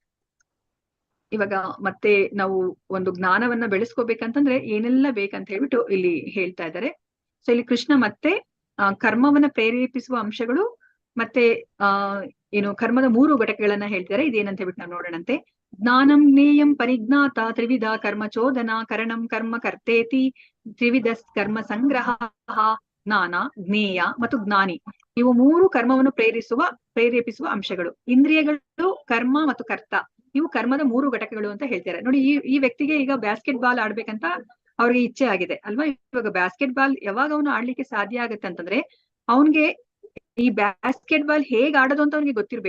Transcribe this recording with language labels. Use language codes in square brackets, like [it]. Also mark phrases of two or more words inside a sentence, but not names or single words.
[kn] ಇವಾಗ ಮತ್ತೆ ನಾವು ಒಂದು ಜ್ಞಾನವನ್ನ ಬೆಳೆಸ್ಕೋಬೇಕಂತಂದ್ರೆ ಏನೆಲ್ಲ ಬೇಕಂತ ಹೇಳ್ಬಿಟ್ಟು ಇಲ್ಲಿ ಹೇಳ್ತಾ ಇದ್ದಾರೆ. ಸೊ ಇಲ್ಲಿ ಕೃಷ್ಣ ಮತ್ತೆ ಕರ್ಮವನ್ನ ಪ್ರೇರೇಪಿಸುವ ಅಂಶಗಳು, ಮತ್ತೆ ಏನು ಕರ್ಮದ 3 ಘಟಕಗಳನ್ನ ಹೇಳ್ತಾರೆ. ಇದೇನಂತ ಹೇಳ್ಬಿಟ್ಟು ನಾವು ನೋಡೋಣಂತೆ. [sa] ಜ್ಞಾನಂ ಜ್ಞೇಯಂ ಪರಿಜ್ಞಾತ ತ್ರಿವಿಧ ಕರ್ಮ ಚೋದನ ಕರಣಂ ಕರ್ಮ ಕರ್ತೇತಿ ತ್ರಿವಿಧ ಕರ್ಮ ಸಂಗ್ರಹ. [kn] ಜ್ಞಾನ, ಜ್ಞೇಯ ಮತ್ತು ಜ್ಞಾನಿ, ಇವು 3 ಕರ್ಮವನ್ನು ಪ್ರೇರೇಪಿಸುವ ಅಂಶಗಳು. ಇಂದ್ರಿಯಗಳು, ಕರ್ಮ ಮತ್ತು ಕರ್ತ, ಇವು ಕರ್ಮದ 3 ಘಟಕಗಳು ಅಂತ ಹೇಳ್ತಾರೆ. ನೋಡಿ, ಈ ವ್ಯಕ್ತಿಗೆ ಈಗ [en] basket ball [kn] ಆಡ್ಬೇಕಂತ ಅವ್ರಿಗೆ ಇಚ್ಛೆ ಆಗಿದೆ ಅಲ್ವಾ. ಇವಾಗ [en] basket ball [kn] ಯಾವಾಗ ಅವನು ಆಡ್ಲಿಕ್ಕೆ ಸಾಧ್ಯ ಆಗುತ್ತೆ ಅಂತಂದ್ರೆ ಅವನ್ಗೆ ಈ [en] basket ball [kn] ಹೇಗ್ ಆಡೋದು ಅಂತ ಅವ್ನಿಗೆ ಗೊತ್ತಿರ್ಬೇಕು.